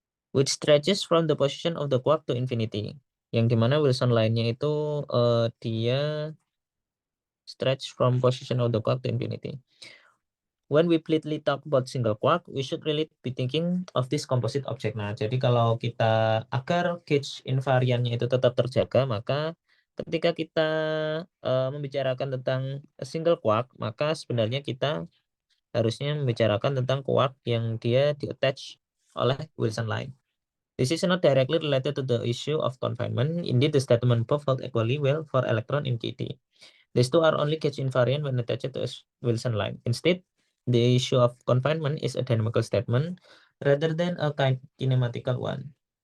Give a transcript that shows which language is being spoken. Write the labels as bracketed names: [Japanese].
[English] Which stretches from the position of the quark to infinity. [Indonesian] Yang dimana Wilson line-nya itu dia [English] stretch from position of the quark to infinity. When we blithely talk about single quark, we should really be thinking of this composite object. [Indonesian] Nah, jadi kalau kita agar gauge invariannya itu tetap terjaga, maka ketika kita membicarakan tentang [English] a single quark, [Indonesian] maka sebenarnya kita harusnya membicarakan tentang quark yang dia di-attach oleh Wilson line. [English] This is not directly related to the issue of confinement. Indeed, the statement above hold equally well for electron in KT. These two are only gauge invariant when attached to a Wilson line. Instead, the issue of confinement is a dynamical statement rather than a kinematical one.